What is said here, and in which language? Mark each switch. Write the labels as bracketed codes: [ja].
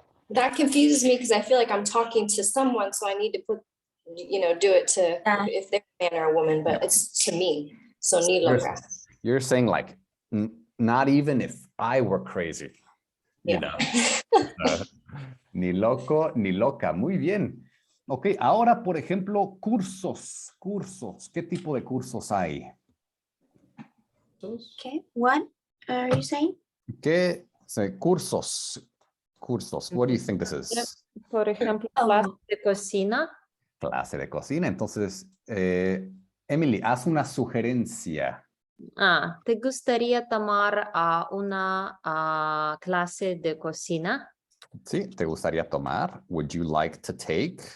[en] That confuses me because I feel like I'm talking to someone, so I need to do it to if they're a man or a woman, but it's to me. [es] So ni loca. [en] You're saying like, not even if I were crazy. You know. [es] Ni loco, ni loca. Muy bien. Ok, ahora, por ejemplo, cursos. ¿Qué tipo de cursos hay? [en] Okay, what are you saying? [es] ¿Qué? Cursos. [en] What do you think this is? [es] Por ejemplo, clase de cocina. Clase de cocina. Entonces, Emily, haz una sugerencia. ¿Te gustaría tomar una clase de cocina? Sí, ¿te gustaría tomar? [en] Would you like to take?